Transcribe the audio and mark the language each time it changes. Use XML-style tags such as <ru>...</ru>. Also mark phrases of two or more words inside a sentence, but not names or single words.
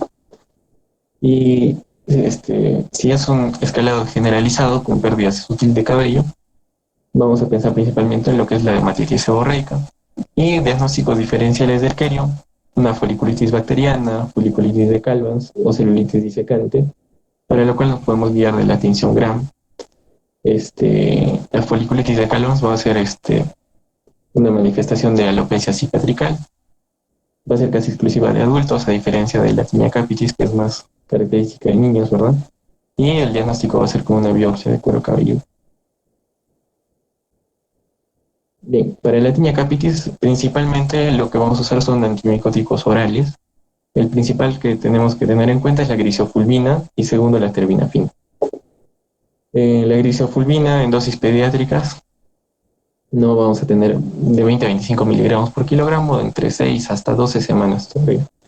<es>Y si es un escalado generalizado con pérdida sutil de cabello, vamos a pensar principalmente en lo que es la dermatitis seborreica y diagnósticos diferenciales del querio, una foliculitis bacteriana, foliculitis de Calvans o celulitis disecante, para lo cual nos podemos guiar de la tinción Gram. La foliculitis de Calvans va a ser una manifestación de alopecia cicatrical. Va a ser casi exclusiva de adultos, a diferencia de la tinea capitis, que es más característica de niños, ¿verdad? Y el diagnóstico va a ser como una biopsia de cuero cabelludo. Bien, para la tinea capitis, principalmente lo que vamos a usar son antimicóticos orales. El principal que tenemos que tener en cuenta es la grisofulvina y segundo la terbinafina. La grisofulvina en dosis pediátricas no vamos a tener de 20 a 25 miligramos por kilogramo entre 6 hasta 12 semanas todavía.</es>